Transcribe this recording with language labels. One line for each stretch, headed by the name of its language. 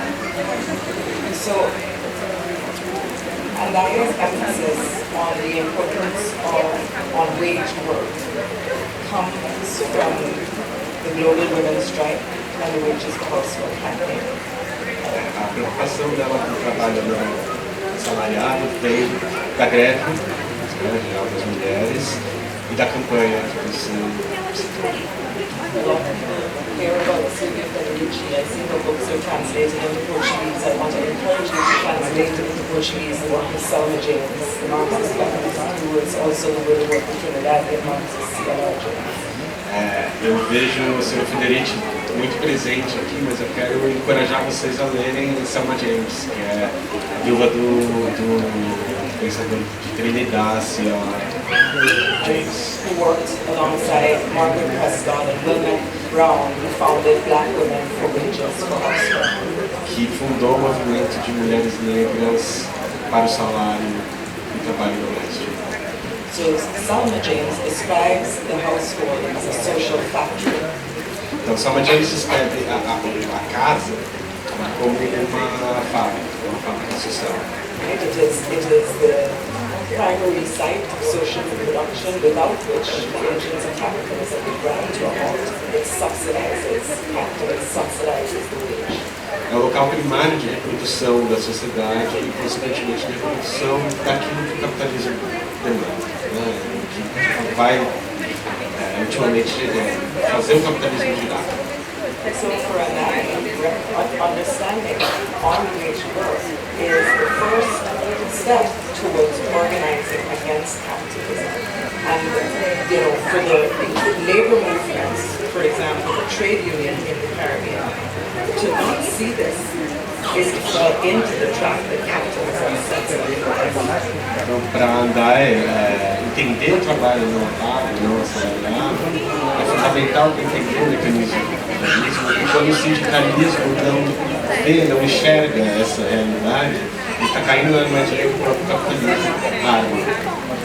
English: So, Andai's emphasis on the importance on wage work comes from the Global Women's Strike and the Wages for Housework campaign.
Portuguese: A preocupação dela com o trabalho não assalariado vem da greve geral das mulheres e da campanha que você citou.
English: A lot of people hear about Silvia Federici. I see her books are translated into Portuguese. I want to encourage you to translate it into Portuguese the work of Selma James, the Marxist feminist who was also the widow of the Trinidadian Marxist C.L.R. James.
Portuguese: Eu vejo o Sr. Federici muito presente aqui, mas eu quero encorajar vocês a lerem Selma James, que é a viúva do pensador de Trinidad, C.L.R. James.
English: Who worked alongside Margaret Prescott and Wilmette Brown, who founded Black Women for Wages for Housework.
Portuguese: Que fundou o movimento de mulheres negras para o salário e trabalho doméstico.
English: So Selma James describes the household as a social factory.
Portuguese: Então, Selma James descreve a casa como uma fábrica social.
English: It is the primary site of social reproduction without which the engines of capitalism would grind to a halt. It subsidizes capital, it subsidizes the wage.
Portuguese: É o local primário de reprodução da sociedade e, consequentemente, de reprodução daquilo que o capitalismo demanda, né? Que vai, ultimamente, fazer o capitalismo girar.
English: So for Andai, understanding on wage work is the first step towards organizing against capitalism. And, for the labor movements, for example, the trade union in the Caribbean, to not see this is to fall into the trap that capitalism sets up.
Portuguese: Então, para Andai, entender o trabalho não pago, não assalariado, é fundamental entender o mecanismo do capitalismo, e quando o sindicalismo não vê, não enxerga essa realidade, ele está caindo na armadilha do próprio capitalismo.